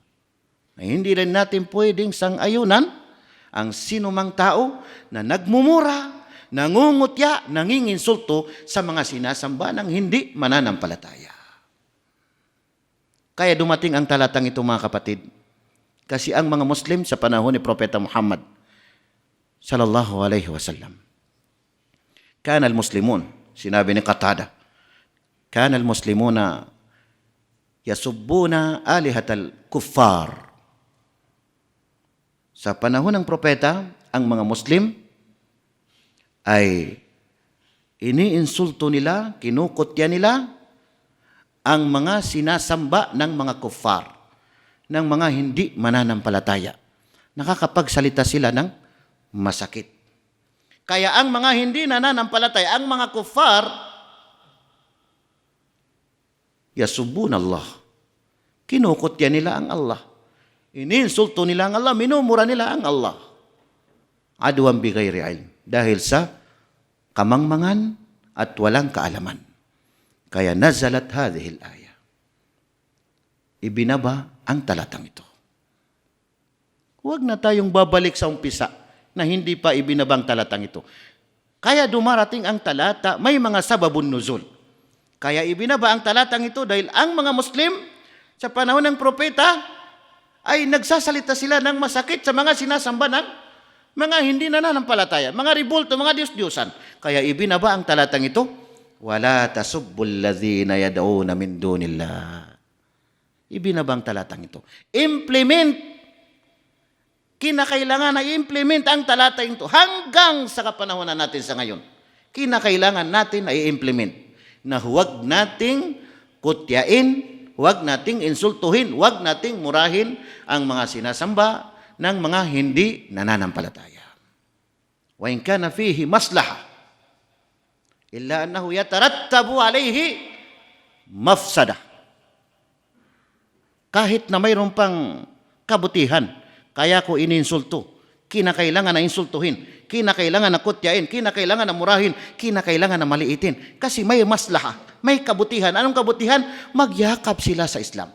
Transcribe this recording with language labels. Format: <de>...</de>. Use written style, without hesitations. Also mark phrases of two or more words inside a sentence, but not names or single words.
<tl>Na hindi rin natin pwedeng sang-ayunan ang sinumang tao na nagmumura, nangungutya, nanginginsulto sa mga sinasamba ng hindi mananampalataya. Kaya dumating ang talatang ito, mga kapatid, kasi ang mga Muslim sa panahon ni Propeta Muhammad</tl> <ar>صلى الله عليه وسلم, كان المسلمون,</ar> <tl>sinabi ni Qatada,</tl> <ar>كان المسلمون يسبون آلهة الكفار.</ar> <tl>Sa panahon ng propeta, ang mga Muslim ay iniinsulto nila, kinukutya nila ang mga sinasamba ng mga kuffar, ng mga hindi mananampalataya. Nakakapagsalita sila ng masakit. Kaya ang mga hindi nananampalataya, ang mga kuffar,</tl> <ar>يسبون الله.</ar> <tl>Kinukutya nila ang Allah. Ininsulto nila ang Allah, minumura nila ang Allah.</tl> <ar>عدوا بغير علم.</ar> <tl>Dahil sa kamangmangan at walang kaalaman. Kaya</tl> <ar>نزلت هذه الآية.</ar> <tl>Ibinaba ang talatang ito. Huwag na tayong babalik sa umpisa na hindi pa ibinabang talatang ito. Kaya dumarating ang talata, may mga</tl> <ar>سبب النزول.</ar> <tl>Kaya ibinaba ang talatang ito dahil ang mga Muslim Sa panahon ng propeta, ay nagsasalita sila ng masakit sa mga sinasamba ng mga hindi nananampalataya, mga ribulto, mga Diyos-Diyosan. Kaya ibinaba ang talatang ito,</tl> <ar>ولا تسبوا الذين يدعون من دون الله.</ar> <tl>Ibinaba ang talatang ito. Implement. Kinakailangan na i-implement ang talatang ito hanggang sa kapanahonan natin sa ngayon. Kinakailangan natin na i-implement na huwag nating kutyain, huwag nating insultuhin, huwag nating murahin ang mga sinasamba ng mga hindi nananampalataya.</tl> <ar>وإن كان فيه مصلحة إلا أنه يترتب عليه مفسدة.</ar> <tl>Kahit na mayroon pang kabutihan, kaya ko ininsulto, kinakailangan na insultuhin, kinakailangan na kutyain, kinakailangan na murahin, kinakailangan na maliitin. Kasi may maslaha, may kabutihan. Anong kabutihan? Magyakap sila sa Islam.</tl>